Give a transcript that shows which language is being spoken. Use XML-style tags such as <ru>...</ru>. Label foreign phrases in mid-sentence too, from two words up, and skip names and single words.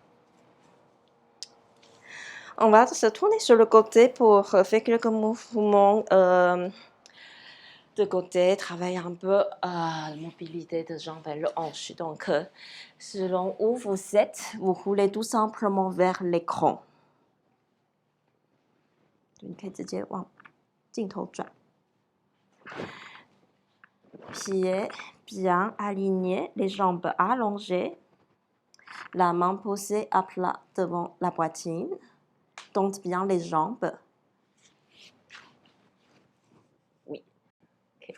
<fr>On va se tourner sur le côté pour faire quelques mouvements de côté, travailler un peu la mobilité de jambes et le hanche. Donc, selon où vous êtes, vous roulez tout simplement vers l'écran.</fr> <zh>你可以直接往镜头转。</zh> <fr>Pieds bien alignés, les jambes allongées, la main posée à plat devant la poitrine. Tente bien les jambes. Oui. Okay.</fr>